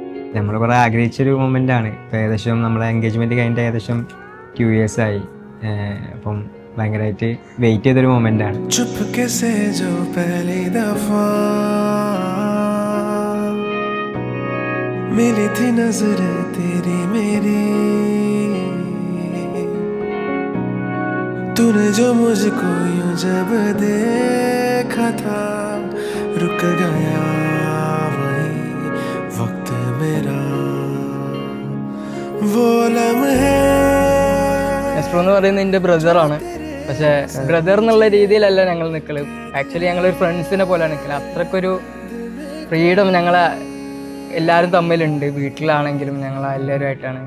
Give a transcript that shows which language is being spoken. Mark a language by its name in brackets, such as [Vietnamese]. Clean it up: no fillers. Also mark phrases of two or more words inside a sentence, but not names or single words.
[Malayalam] നമ്മൾ കുറേ ആഗ്രഹിച്ചൊരു മൊമെൻ്റ് ആണ്. ഇപ്പോൾ ഏകദേശം നമ്മളെ എൻഗേജ്മെൻറ്റ് കഴിഞ്ഞിട്ട് ഏകദേശം 2 years ആയി. അപ്പം ഭയങ്കരമായിട്ട് വെയിറ്റ് ചെയ്തൊരു മൊമെൻ്റ് ആണ്. [Hindi] मिली थी नजर तेरी मेरी, तूने जो मुझको यूं जब देखा था, रुक गया वही वक्त मेरा, वो लम्हे. [Malayalam] എസ്ട്രോ എന്ന് പറയുന്നത് എൻ്റെ ബ്രദറാണ്. പക്ഷേ ബ്രദർ എന്നുള്ള രീതിയിലല്ല ഞങ്ങൾ നിൽക്കല്. ആക്ച്വലി ഞങ്ങളൊരു ഫ്രണ്ട്സിനെ പോലെ നിൽക്കല്. അത്രക്കൊരു ഫ്രീഡം ഞങ്ങളെ എല്ലാവരും തമ്മിലുണ്ട്. വീട്ടിലാണെങ്കിലും ഞങ്ങൾ എല്ലാവരുമായിട്ടാണ്.